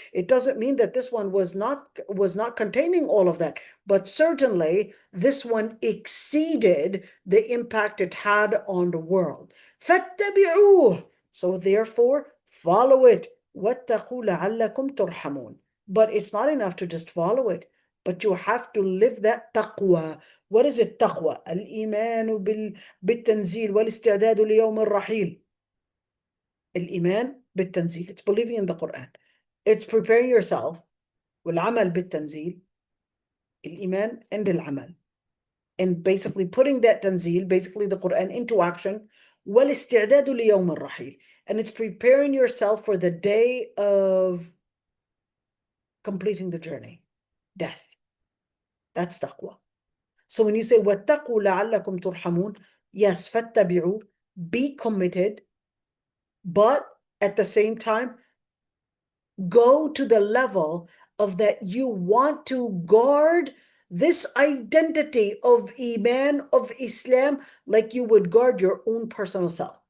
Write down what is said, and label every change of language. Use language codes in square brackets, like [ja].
[en] It doesn't mean that this one was not containing all of that, but certainly this one exceeded the impact it had on the world. فاتبعوه. So therefore, follow it. [ar] وَاتَّقُوا لَعَلَّكُمْ تُرْحَمُونَ. [en] But it's not enough to just follow it, but you have to live that taqwa. What is it, taqwa? [ar] الإيمان بالتنزيل والاستعداد ليوم الرحيل. الإيمان بالتنزيل. [en] It's believing in the Quran. It's preparing yourself. [ar] والعمل بالتنزيل. الإيمان and العمل. [en] And basically putting that tanzil, basically the Quran, into action. [ar] والاستعداد ليوم الرحيل. [en] And it's preparing yourself for the day of completing the journey, death. That's taqwa. So when you say [ar] وَاتَّقُوا لَعَلَّكُمْ تُرْحَمُونَ, [en] yes, فَاتَّبِعُوا, be committed, but at the same time, go to the level of that you want to guard this identity of Iman, of Islam, like you would guard your own personal self.